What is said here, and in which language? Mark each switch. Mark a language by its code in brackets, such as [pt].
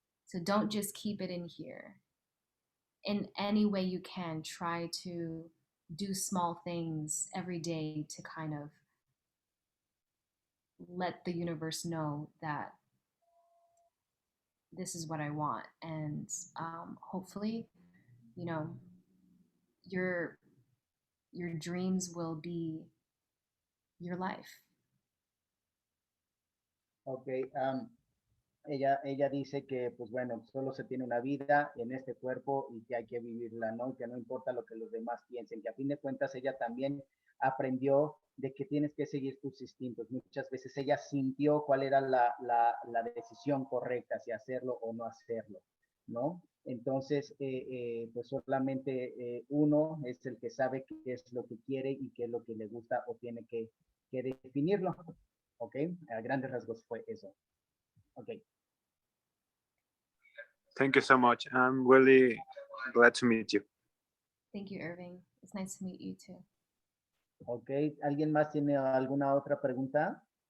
[en] So don't just keep it in here. In any way you can, try to do small things every day to kind of let the universe know that this is what I want. And hopefully, your dreams will be your life. Ok. [es] Ella dice que, pues bueno, solo se tiene una vida en este cuerpo y que hay que vivirla, ¿no? Y que no importa lo que los demás piensen, que a fin de cuentas ella también aprendió de que tienes que seguir tus instintos. Muchas veces ella sintió cuál era la decisión correcta, si hacerlo o no hacerlo, ¿no? Entonces, pues solamente uno es el que sabe qué es lo que quiere y qué es lo que le gusta o tiene que definirlo, ¿ok? A grandes rasgos fue eso. [en] Okay. Thank you so much. I'm really glad to meet you. Thank you, Irving. It's nice to meet you too. [es] Ok, ¿alguien más tiene alguna otra pregunta?